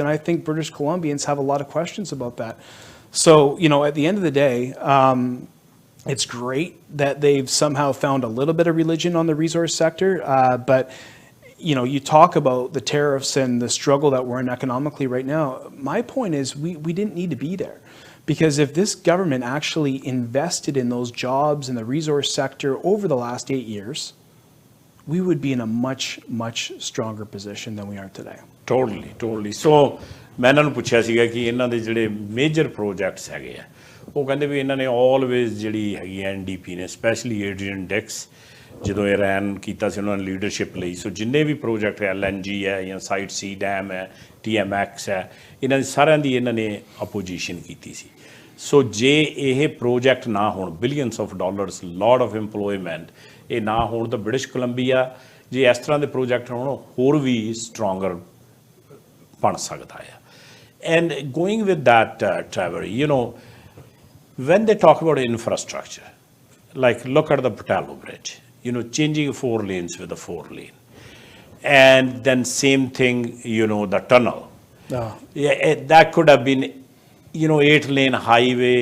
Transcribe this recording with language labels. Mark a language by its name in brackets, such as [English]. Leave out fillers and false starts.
[English] And I think British Columbians have a lot of questions about that. So, you know, at the end of the day, it's great that they've somehow found a little bit of religion on the resource sector, but you know, you talk about the tariffs and the struggle that we're in economically right now. My point is we didn't need to be there, because if this government actually invested in those jobs in the resource sector over the last 8 years, we would be in a much, much stronger position than we are today. Totally. [Punjabi] So ਮੈਂ ਇਹਨਾਂ ਨੂੰ ਪੁੱਛਿਆ ਸੀਗਾ ਕਿ ਇਹਨਾਂ ਦੇ ਜਿਹੜੇ major projects ਹੈਗੇ ਆ, ਉਹ ਕਹਿੰਦੇ ਵੀ ਇਹਨਾਂ ਨੇ ਆਲਵੇਜ਼ ਜਿਹੜੀ ਹੈਗੀ NDP ਨੇ, ਸਪੈਸ਼ਲੀ ਏਡਰੀਅਨ ਡਿਕਸ ਜਦੋਂ ਇਹ ਰੈਨ ਕੀਤਾ ਸੀ ਉਹਨਾਂ ਨੇ ਲੀਡਰਸ਼ਿਪ ਲਈ, ਸੋ ਜਿੰਨੇ ਵੀ ਪ੍ਰੋਜੈਕਟ LNG ਹੈ ਜਾਂ ਸਾਈਟ C ਡੈਮ ਹੈ, TMX ਹੈ, ਇਹਨਾਂ ਦੀ ਸਾਰਿਆਂ ਦੀ ਇਹਨਾਂ ਨੇ ਅਪੋਜੀਸ਼ਨ ਕੀਤੀ ਸੀ। ਸੋ ਜੇ ਇਹ ਪ੍ਰੋਜੈਕਟ ਨਾ ਹੋਣ, [English] billions of dollars, lot of employment, [Punjabi] ਇਹ ਨਾ ਹੋਣ ਤਾਂ ਬ੍ਰਿਟਿਸ਼ ਕੋਲੰਬੀਆ ਜੇ ਇਸ ਤਰ੍ਹਾਂ ਦੇ ਪ੍ਰੋਜੈਕਟ ਹੋਣ ਹੋਰ ਵੀ ਸਟਰੋਂਗਰ ਬਣ ਸਕਦਾ ਆ। [English] And going with that, Trevor, you know, when they talk about infrastructure, like look at the Patalo Bridge, you know, changing 4 lanes with a 4 lane. And then same thing, you know, the tunnel. Yeah, that could have been, you know, 8-lane highway.